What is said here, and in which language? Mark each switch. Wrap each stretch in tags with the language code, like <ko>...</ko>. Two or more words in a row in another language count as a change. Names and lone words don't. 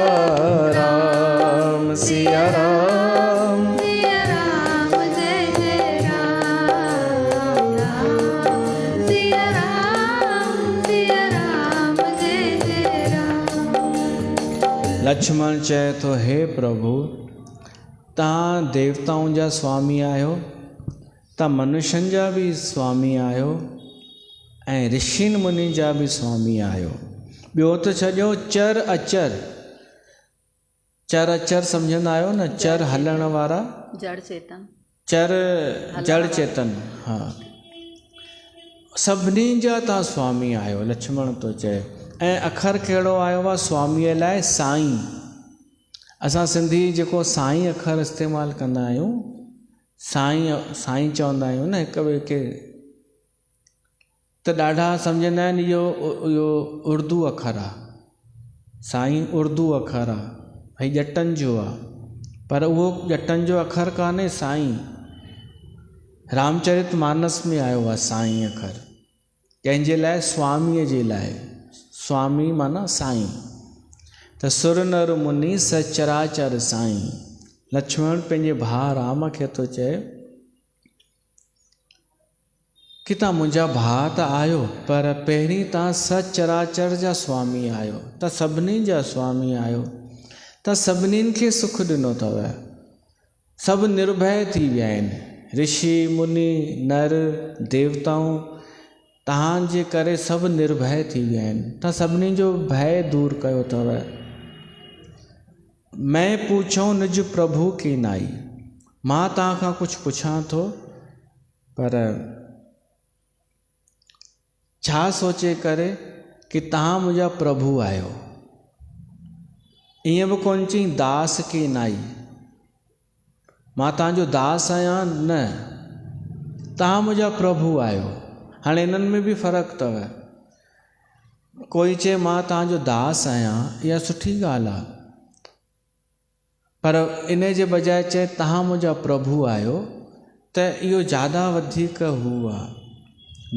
<sd>राम सिया राम, सिया राम जय जय राम, राम सिया राम जय जय राम। लक्ष्मण चए थो, हे प्रभु, तव्हां देवताउनि जा स्वामी आहियो, तव्हां मनुष्यनि जा बि स्वामी आहियो ऐं ऋषिनि मुनि जा बि स्वामी आहियो। ॿियो त छॾियो चर अचर। चर अचर सम्झंदा आहियो न? चर हलण वारा, जड़ चेतन, चर जड़ चेतन। हा, सभिनी जा तव्हां स्वामी आहियो, लक्ष्मण थो चए। ऐं अखर कहिड़ो आयो आहे स्वामीअ लाइ? साईं। असां सिंधी जेको साईं अखर इस्तेमालु कंदा आहियूं, साईं साईं चवंदा आहियूं न हिक ॿिए खे, त ॾाढा सम्झंदा आहिनि इहो उर्दू अखर आहे। साईं उर्दू अखर आहे, भई ॼटनि जो आहे, पर उहो ॼटनि जो अखर कान्हे। साईं रामचरित मानस में आयो आहे साईं अखर, कंहिंजे लाइ? स्वामीअ जे लाइ। स्वामी माना साईं।</sd> <awa>त सुर नर मुनि सचराचर साईं।</awa> <sd>लक्ष्मण पंहिंजे भाउ राम खे थो चए कि तव्हां मुंहिंजा भाउ त आहियो, पर पहिरीं तव्हां सचराचर जा स्वामी आहियो, तव्हां सभिनी जा स्वामी आहियो, तव्हां सभिनीनि खे सुख ॾिनो अथव। सभु निर्भय थी विया आहिनि, ऋषि मुनि नर देवताऊं तव्हांजे करे सभु निर्भय थी विया आहिनि, तव्हां सभिनी जो भय दूर कयो अथव।</sd> <awa>मैं पूछऊं निज प्रभु की नाई।</awa> <sd>मां तव्हां खां कुझु पुछां थो, पर छा सोचे करे कि तव्हां मुंहिंजा प्रभु आहियो। ईअं बि कोन चई</sd> <awa>दास की नाई,</awa> <sd>मां तव्हांजो दास आहियां, न, तव्हां मुंहिंजा प्रभु आहियो। हाणे इन्हनि में बि फ़र्क़ु अथव। कोई चए मां तव्हांजो दास आहियां, इहा सुठी ॻाल्हि आहे, पर इन जे बजाए चए तव्हां मुंहिंजा प्रभु आहियो, त इहो ज़्यादा वधीक हू आहे।</sd>